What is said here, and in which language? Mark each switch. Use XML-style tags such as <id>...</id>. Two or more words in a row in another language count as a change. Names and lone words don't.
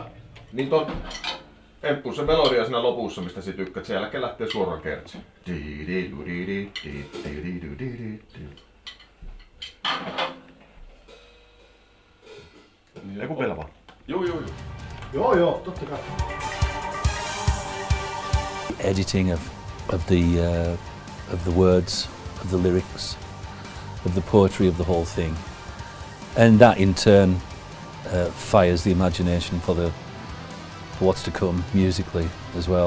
<fi>Niin ton emppu se melodia siinä lopussa, mistä sit tykkäät. Sen jälkeen lähtee suoraan kertsi. Eiku vielä vaan. Joo, totta kai.</fi> <en>Editing of the words, of the lyrics, of the poetry of the whole thing, and that in turn fires the imagination for what's to come musically as well.</en>